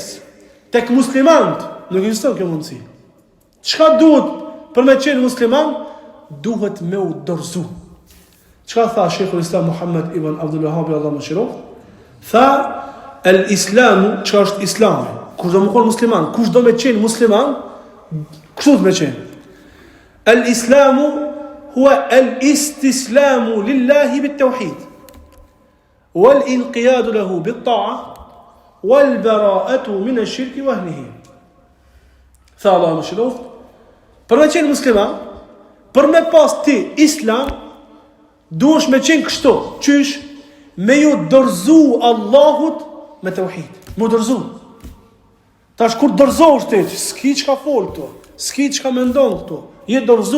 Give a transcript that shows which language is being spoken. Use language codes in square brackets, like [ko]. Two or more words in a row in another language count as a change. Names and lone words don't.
[sq] Tek muslimant nuk ekziston kjo mundësi. Çka duhet për me qenë musliman? Duhet me u dorëzu. Çka tha Sheikhul Islam Muhammad ibn Abdul Wahhab Allahu mëshirof? Tha el-islamu, çka është islami? Kush do më qenë musliman? Kush do me qenë musliman? Kështu do me qenë. [ar] الإسلام هو الاستسلام لله بالتوحيد. والانقياد له بالطاعة والبراءة من الشرك وأهله. [sq] Tha Allahu mëshirof, për me qenë musliman, për me pas ti islam, duhesh me qenë kështu, qysh me ju dorëzu Allahut me tauhid. Mu dorëzu. Tash kur dorëzohesh ti, s'ki çka fol këtu, s'ki çka mendon këtu, je dorëzu.